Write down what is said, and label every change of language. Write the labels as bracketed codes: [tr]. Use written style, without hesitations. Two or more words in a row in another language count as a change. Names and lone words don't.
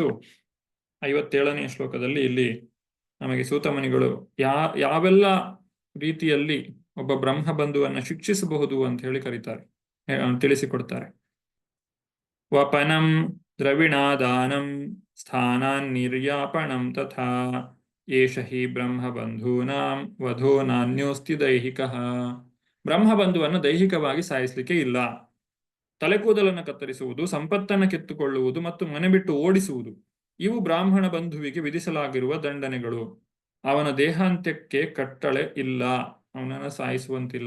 [kn] 57ನೇ ಶ್ಲೋಕದಲ್ಲಿ ಇಲ್ಲಿ ನಮಗೆ ಸೂತಮುನಿಗಳು ಯಾವೆಲ್ಲ ರೀತಿಯಲ್ಲಿ ಒಬ್ಬ ಬ್ರಹ್ಮ ಬಂಧುವನ್ನು ಶಿಕ್ಷಿಸಬಹುದು ಅಂತ ಹೇಳಿ ಕರೀತಾರೆ, ತಿಳಿಸಿಕೊಡ್ತಾರೆ. [sa] ವಪನಂ ದ್ರವಿಣಾದಾನಂ ಸ್ಥಾನಾನ್ ನಿರ್ಯಾಪಣಂ ತಥಾ ಏಷ ಹಿ ಬ್ರಹ್ಮಬಂಧೂನಾಂ ವಧೋ ನಾನ್ಯೋಸ್ತಿ ದೈಹಿಕಃ. [kn] ಬ್ರಹ್ಮಬಂಧುವನ್ನು ದೈಹಿಕವಾಗಿ ಸಾಯಿಸಲಿಕ್ಕೆ ಇಲ್ಲ. ತಲೆಕೂದಲನ್ನು ಕತ್ತರಿಸುವುದು, ಸಂಪತ್ತನ್ನು ಕಿತ್ತುಕೊಳ್ಳುವುದು ಮತ್ತು ಮನೆ ಬಿಟ್ಟು ಓಡಿಸುವುದು ಇವು ಬ್ರಾಹ್ಮಣ ಬಂಧುವಿಗೆ ವಿಧಿಸಲಾಗಿರುವ ದಂಡನೆಗಳು. ಅವನ ದೇಹಾಂತ್ಯಕ್ಕೆ ಕಟ್ಟಳೆ ಇಲ್ಲ, ಅವನನ್ನು ಸಾಯಿಸುವಂತಿಲ್ಲ.